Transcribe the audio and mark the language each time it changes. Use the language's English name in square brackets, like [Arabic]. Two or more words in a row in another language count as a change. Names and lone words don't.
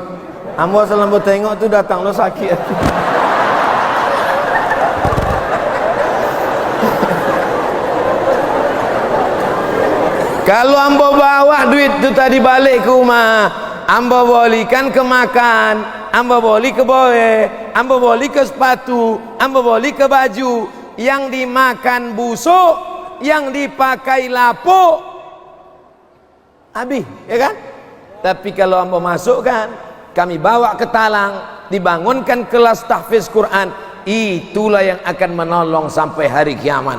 [Minangkabau] Ambo asal ambo tengok tu datang lo sakit. Kalau ambo bawa duit itu tadi balik ke rumah, ambo bolikan ke makan, ambo boli ke boe, ambo boli ke sepatu, ambo boli ke baju. [Indonesian] Yang dimakan busuk, yang dipakai lapuk habis, ya kan? Tapi kalau hamba masukkan, kami bawa ke talang, dibangunkan kelas tahfiz Quran, itulah yang akan menolong sampai hari kiamat.